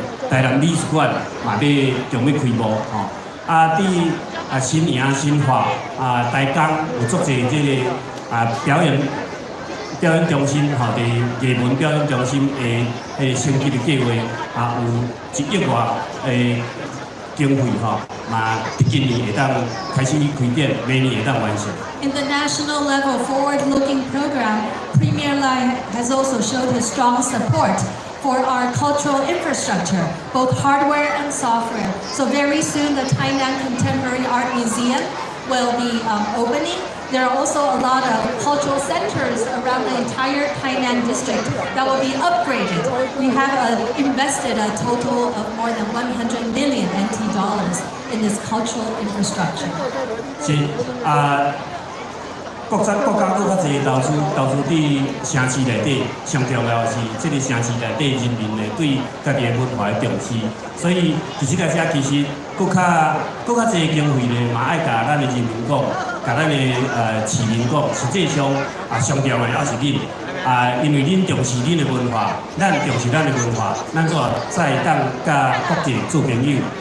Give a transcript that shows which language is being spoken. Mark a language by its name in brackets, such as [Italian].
[Min Nan Chinese] 台南美术馆嘛将要开幕伫新营、新化台江有足侪这个表演中心伫艺文表演中心的升级的计划有1亿外的经费嘛，今年会当开始开展，明年会当完成。 [English] In the national level forward-looking program, Premier Lai has also showed his strong support. for our cultural infrastructure, both hardware and software. So very soon the Tainan Contemporary Art Museum will be opening. There are also a lot of cultural centers around the entire Tainan district that will be upgraded. We have invested a total of more than 100 million NT dollars in this cultural infrastructure. [Min Nan Chinese] 是国家更较侪投资伫城市内底，上重要是这个城市内底人民的对家己的文化的重视，所以伫即个遮其实更较侪经费呢，嘛爱甲咱的人民讲，甲咱的市民讲，实际上上重要的还是恁因为恁重视恁的文化，咱重视咱的文化，咱才当甲国际做朋友。